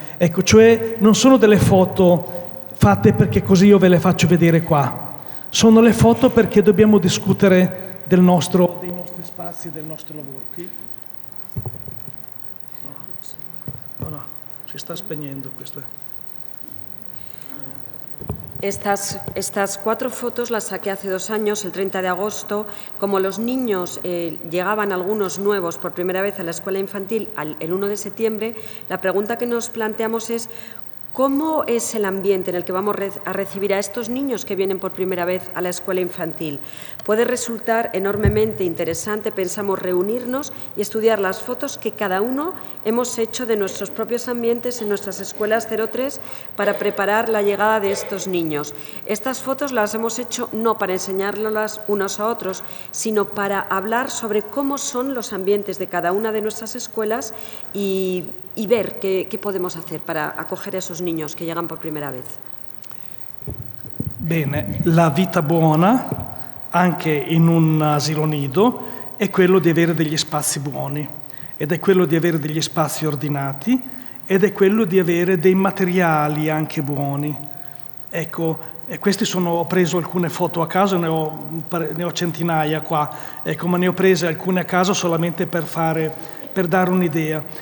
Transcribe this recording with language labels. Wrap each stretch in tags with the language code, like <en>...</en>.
<it>Ecco, cioè non sono delle foto fatte perché così io ve le faccio vedere qua, sono le foto perché dobbiamo discutere dei nostri spazi, del nostro lavoro. Qui? No, si sta spegnendo questo.</it> <es>Estas 4 fotos las saqué hace 2 años, el 30 de agosto. Como los niños llegaban algunos nuevos por primera vez a la escuela infantil el 1 de septiembre, la pregunta que nos planteamos es: ¿cómo es el ambiente en el que vamos a recibir a estos niños que vienen por primera vez a la escuela infantil? Puede resultar enormemente interesante, pensamos, reunirnos y estudiar las fotos que cada uno hemos hecho de nuestros propios ambientes en nuestras escuelas 03 para preparar la llegada de estos niños. Estas fotos las hemos hecho no para enseñarlas unos a otros, sino para hablar sobre cómo son los ambientes de cada una de nuestras escuelas y ver qué podemos hacer para acoger a esos niños que llegan por primera vez.</es> <it>Bene, la vita buona, anche in un asilo nido, è quello di avere degli spazi buoni, ed è quello di avere degli spazi ordinati, ed è quello di avere dei materiali anche buoni. Ecco, e ho preso alcune foto a caso, ne ho centinaia qua, ecco, ma ne ho prese alcune a caso solamente per dare un'idea.</it>